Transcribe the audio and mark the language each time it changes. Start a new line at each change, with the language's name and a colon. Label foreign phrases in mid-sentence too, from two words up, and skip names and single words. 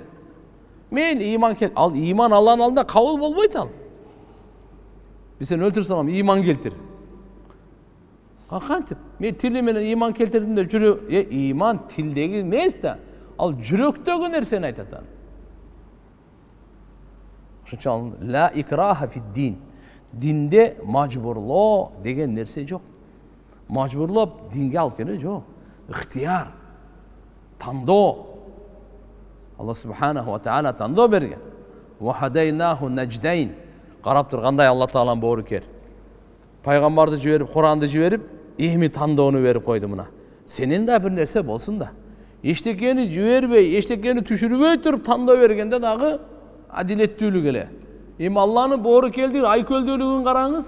Kyrgyz: Мен ыйман ал ыйман Алланын алдында кабыл болбойт ал. Биз сени өлтүрүп салам, ыйман келтир. Кантип? Мен тили менен ыйман келтирдим деп жүрө, ыйман тилдеги эмес да. Ал жүрөктөгү нерсени айтат. Ошон үчүн
Arabic: لا إكراه في الدين.
Kyrgyz: Динде мажбурлоо деген нерсе жок. Мажбурлоп динге алып келе жок. Ыктыяр, тандоо. Алла
Arabic: سبحانه وتعالى
Kyrgyz: тандоо берген.
Arabic: وهديناه النجدين.
Kyrgyz: Карап тур кандай Алла тааланын боорукер. Пайгамбарды жиберип, Куранды жиберип, эми тандоону берип койду мына. Сенин да бир нерсе болсун да. Эчтекени жибербей, эчтекени түшүрбөй туруп тандоо бергенде дагы адилеттүүлүк эле. Эми Алланын боорукелдиги, айкөлдүүлүгүн караңыз.